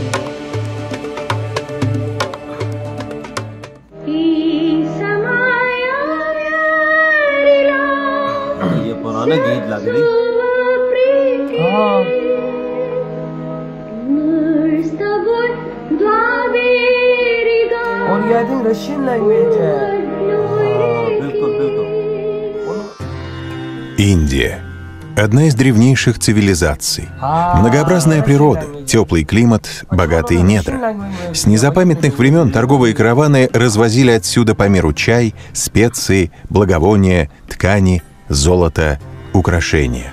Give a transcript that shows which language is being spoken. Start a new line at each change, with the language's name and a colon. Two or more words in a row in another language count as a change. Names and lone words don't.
Hindi: ये पुराना गीत लग रही। हाँ, और ये
English: I think Russian language
Hindi: है। बिल्कुल बिल्कुल।
Russian: Индия – одна из древнейших цивилизаций. Многообразная природа, теплый климат, богатые недра. С незапамятных времен торговые караваны развозили отсюда по миру чай, специи, благовония, ткани, золото, украшения.